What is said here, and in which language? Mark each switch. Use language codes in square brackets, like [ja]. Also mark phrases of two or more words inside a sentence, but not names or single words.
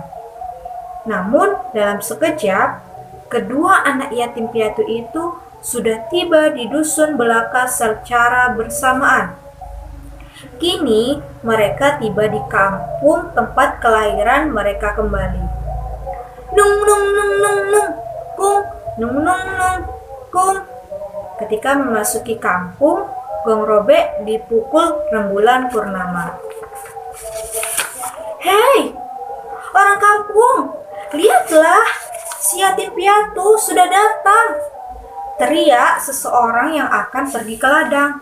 [id] Namun, dalam sekejap, kedua anak yatim piatu itu sudah tiba di dusun belaka secara bersamaan. Kini, mereka tiba di kampung tempat kelahiran mereka kembali. Nung nung nung nung nung, kung, nung nung nung, kung. Ketika memasuki kampung, gong robek dipukul Rembulan Purnama. Hei, orang kampung, lihatlah, si yatim piatu sudah datang, teriak seseorang yang akan pergi ke ladang.